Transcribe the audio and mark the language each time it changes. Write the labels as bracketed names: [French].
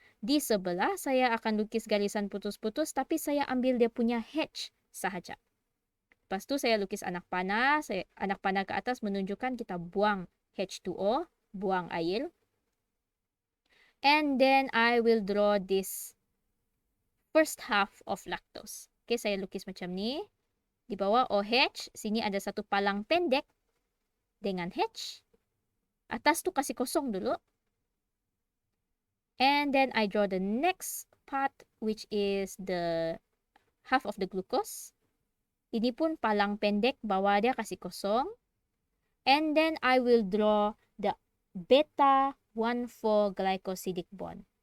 [Malay] Di sebelah saya akan lukis garisan putus-putus tapi saya ambil dia punya H sahaja. Lepas tu saya lukis anak panah. Anak panah ke atas menunjukkan kita buang H2O, buang air. [English] And then I will draw this first half of lactose. [Malay] Okay, saya lukis macam ni. Di bawah OH, sini ada satu palang pendek dengan H. Atas tu kasih kosong dulu. [English] And then I draw the next part which is the half of the glucose. [Malay] Ini pun palang pendek, bawah dia kasih kosong. [English] And then I will draw the beta 1,4 glycosidic bond.